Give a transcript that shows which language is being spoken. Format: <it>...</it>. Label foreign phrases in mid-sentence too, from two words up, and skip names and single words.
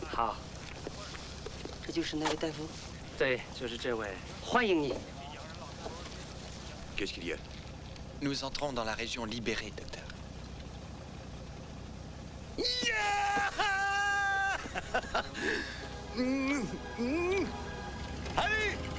<zh>好，这就是那位大夫。对，就是这位，欢迎你。</zh> <fr>Qu'est-ce qu'il y a? Nous entrons dans la région libérée, docteur. Allez!</fr>